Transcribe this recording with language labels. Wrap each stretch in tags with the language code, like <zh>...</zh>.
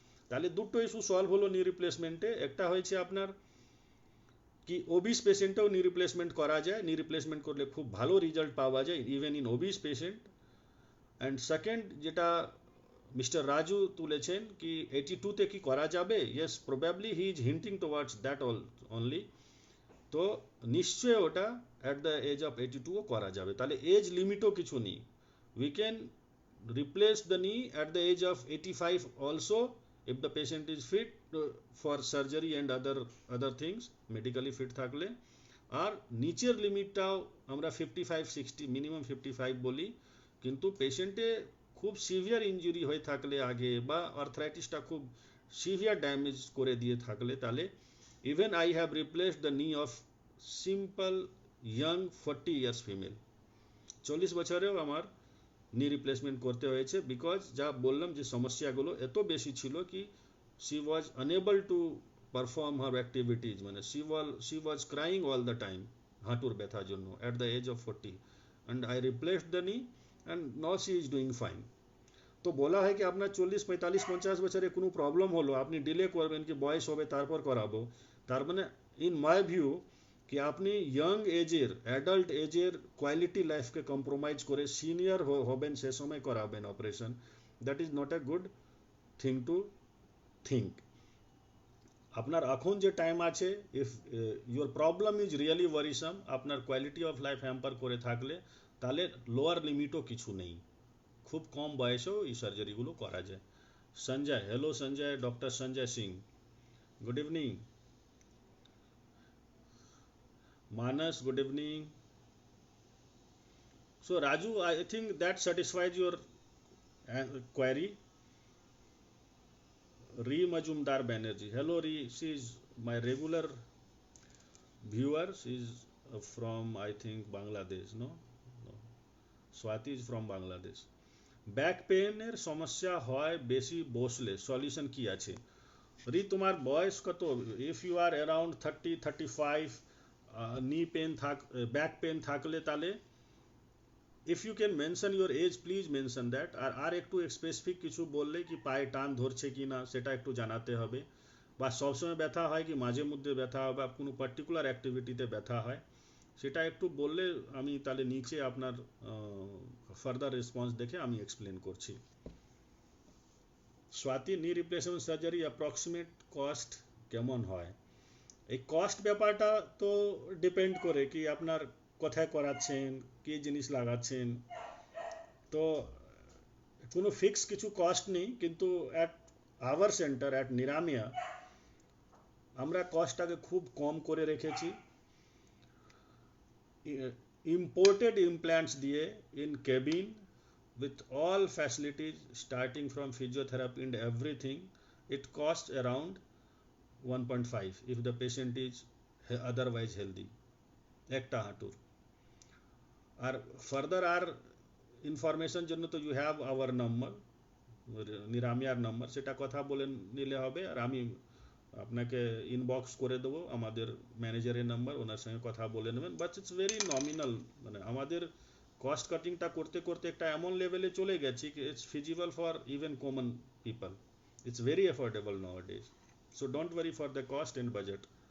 <bn>তাহলে দুটো issue solve হলো নি রিপ্লেসমেন্টে। একটা হয়েছে আপনার কি ওবিস পেশেন্টেও নি রিপ্লেসমেন্ট করা যায়, নি রিপ্লেসমেন্ট করলে খুব ভালো রেজাল্ট পাওয়া যায়</bn> <en>Even in obese patient. And second</en> <bn>যেটা মিস্টার রাজু তুলেছেন কি 82তে কি করা যাবে,</bn> <en>Yes probably he is hinting towards that only.</en> <bn>তো নিশ্চয় ওটা</bn> <en>at the age of 82ও</en> <bn>করা যাবে, তাহলে এজ লিমিটও কিছু নেই।</bn> <en>we can replace the knee at the age of 85 also, if the patient is fit for surgery and other things, medically fit</en> <bn>থাকলে। আর নিচের লিমিটটাও আমরা 55-60, মিনিমাম 55 বলি, কিন্তু পেশেন্টে খুব সিভিয়ার ইঞ্জুরি হয়ে থাকলে আগে, বা আর্থ্রাইটিসটা খুব সিভিয়ার ড্যামেজ করে দিয়ে থাকলে, তাহলে</bn> <en>Even I have replaced the knee of simple young 40 years female.</en> <bn>40 বছরেও আমার নি রিপ্লেসমেন্ট করতে হয়েছে,</bn> <en>because</en> <bn>যা বললাম যে সমস্যাগুলো এত বেশি ছিল কি</bn> <en>she was unable to perform her activities, মানে she was crying all the time</en> <bn>হাঁটুর ব্যথার জন্য</bn> <en>at the age of 40, and I replaced the knee and now she is doing fine.</en> <bn>তো বলা হয় কি আপনার 40, 45, 50 বছরে কোনো প্রবলেম হলো, আপনি ডিলে করবেন কি বয়স হবে তারপর করাবো, তার মানে</bn> <en>in my view</en> <bn>কি আপনি ইয়াং এজের, অ্যাডাল্ট এজের কোয়ালিটি লাইফকে কম্প্রোমাইজ করে সিনিয়র হবেন সে সময় করাবেন operation,</bn> <en>That is not a good thing to think.</en> <bn>আপনার এখন যে টাইম আছে,</bn> <en>if your problem is really worrisome,</en> <bn>আপনার কোয়ালিটি অফ লাইফ হ্যাম্পার করে থাকলে, তাহলে লোয়ার লিমিটও কিছু নেই, খুব কম বয়সেও এই সার্জারিগুলো করা যায়।</bn> <en>Sanjay, hello Sanjay, doctor Sanjay Singh, good evening. Manas, good evening. So Raju, I think that satisfies your query. Ri Majumdar Banerjee, hello Ri, she is my regular viewer, she is from I think Bangladesh, no, Swati is from Bangladesh.</en> <bn>Back পেনের সমস্যা হয় বেশি বসলে, solution কি আছে? রি তোমার বয়স কত?</bn> <en>if you are around 30-35, knee pain back pain</en> <bn>থাকলে, তাহলে</bn> <en>If you can mention your age, please mention that.</en> <bn>আর একটু স্পেসিফিক কিছু বললে কি পায়ে টান ধরছে কি না সেটা একটু জানাতে হবে, বা সবসময় ব্যথা হয় কি মাঝে মধ্যে ব্যথা হয়, বা কোনো পার্টিকুলার অ্যাক্টিভিটিতে ব্যথা হয়, সেটা একটু বললে আমি তাহলে নিচে আপনার ফার্দার রেসপন্স দেখে আমি এক্সপ্লেন করছি। স্বাতি, নি রিপ্লেসমেন্ট সার্জারি অ্যাপ্রক্সিমেট কস্ট কেমন হয়? এই কস্ট ব্যাপারটা তো ডিপেন্ড করে কি আপনার কোথায় করাচ্ছেন, কী জিনিস লাগাচ্ছেন। তো কোনো ফিক্স কিছু কস্ট নেই, কিন্তু অ্যাট আওয়ার সেন্টার অ্যাট নিরামিয়া আমরা কস্টটাকে খুব কম করে রেখেছি।</bn> <en>imported implants দিয়ে in cabin with all facilities starting from physiotherapy and everything, it costs around 1.5 if the patient is otherwise healthy,</en> <bn>একটা হাঁটুর। আর ফার্দার আর ইনফরমেশন জন্য তো</bn> <en>you have our number,</en> <bn>নিরামিয়ার number, সেটা কথা বলে নিলে হবে, আর আমি আপনাকে ইনবক্স করে দেবো আমাদের ম্যানেজারের নাম্বার, ওনার সঙ্গে কথা বলে নেবেন।</bn> <en>but it's very nominal,</en> <bn>মানে আমাদের কস্ট কাটিংটা করতে করতে একটা এমন লেভেলে চলে গেছি কি</bn> <en>It's feasible for even common people, it's very affordable nowadays, so don't worry for the cost and budget.</en>